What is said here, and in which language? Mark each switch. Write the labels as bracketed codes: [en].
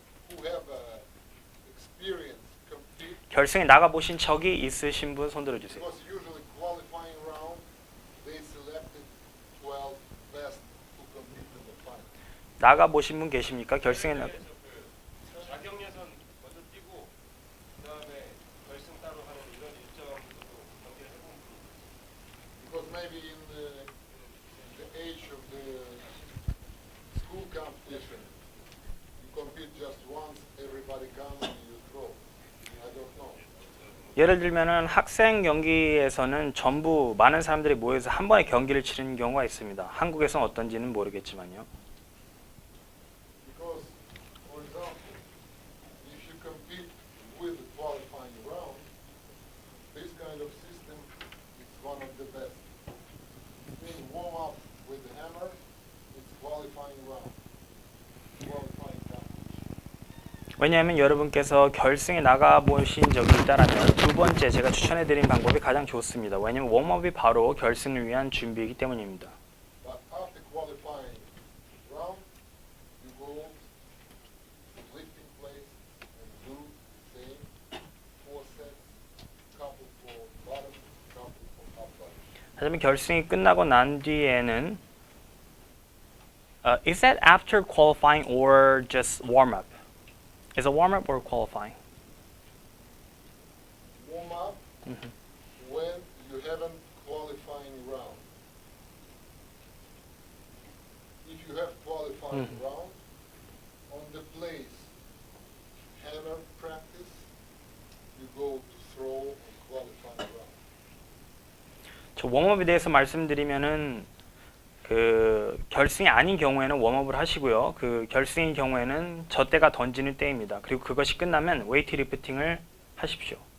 [en] who have experience compete? [ko] 결승에 나가 보신 적이 있으신 분 손 들어주세요. [en] Because usually qualifying round, they selected 12 best to compete in the final. [ko] 나가 보신 분 계십니까? 결승에 나. 자격 예선 먼저 뛰고 그다음에 결승 따로 하는 이런 일정으로 경기를 해본 분이 [en] Because maybe in the age of the school competition, you compete just once, everybody comes and you throw. I don't know. [ko] 예를 들면은 학생 경기에서는 전부 많은 사람들이 모여서 한 번에 경기를 치르는 경우가 있습니다. 한국에서는 어떤지는 모르겠지만요. [en] Because, for example, if you compete with the qualifying round, this kind of system is one of the best. Being warm up with the hammer, it's qualifying round, qualifying competition. [ko] 왜냐하면 여러분께서 결승에 나가 보신 적이 있다라면 두 번째 제가 추천해드린 방법이 가장 좋습니다. 왜냐하면 웜업이 바로 결승을 위한 준비이기 때문입니다. [en] But after qualifying round, you go to lifting place and do the same 4 sets, couple for bottom, couple for up bottom. [ko] 하지만 결승이 끝나고 난 뒤에는 [en] is that after qualifying or just warm up? Is it warm up or qualifying? Warm up when you haven't qualifying round. If you have qualifying round, on the place hammer practice, you go to throw on qualifying round. [ko] 저 웜업에 대해서 말씀드리면은 그 결승이 아닌 경우에는 웜업을 하시고요. 그 결승인 경우에는 저 때가 던지는 때입니다. 그리고 그것이 끝나면 웨이트 리프팅을 하십시오.